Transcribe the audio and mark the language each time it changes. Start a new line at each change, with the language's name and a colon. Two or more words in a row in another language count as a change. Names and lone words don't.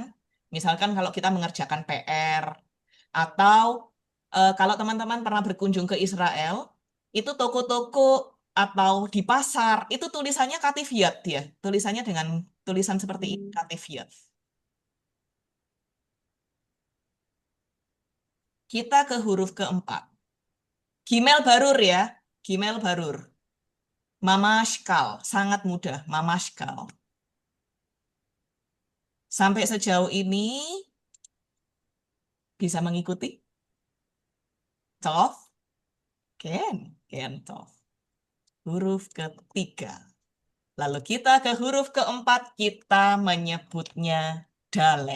Indonesian: Misalkan kalau kita mengerjakan PR atau kalau teman-teman pernah berkunjung ke Israel, itu toko-toko atau di pasar itu tulisannya katifiyat dia, tulisannya dengan tulisan seperti ini, Katefiev. Kita ke huruf keempat.
Hebrew: גימל ברור ya, גימל ברור. ממש קל,
Indonesian: sangat mudah, mamashkal. Sampai sejauh ini bisa mengikuti?
Hebrew: טוב? כן, טוב.
Indonesian: Huruf ketiga. Lalu kita ke huruf keempat, kita menyebutnya dalet.